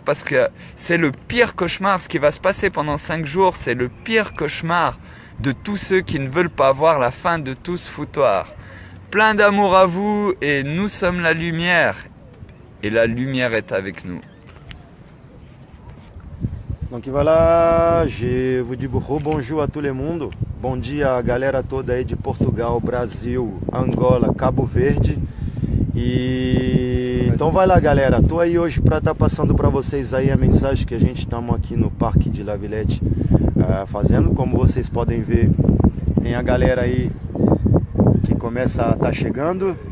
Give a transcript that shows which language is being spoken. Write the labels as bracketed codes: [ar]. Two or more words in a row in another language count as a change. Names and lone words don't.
[fr] Parce que c'est le pire cauchemar. Ce qui va se passer pendant 5 jours, c'est le pire cauchemar de tous ceux qui ne veulent pas voir la fin de tout ce foutoir. Plein d'amour à vous et nous sommes la lumière. Et la lumière est avec nous. Donc voilà, je vous dis bonjour à tout le mundo. [pt] Bom dia, galera toda aí de Portugal, Brasil, Angola, Cabo Verde. E então vai lá, galera. Tô aí hoje para estar passando para vocês aí a mensagem que a gente estamos aqui no Parque de La Villette fazendo. Como vocês podem ver, tem a galera aí que começa a estar chegando.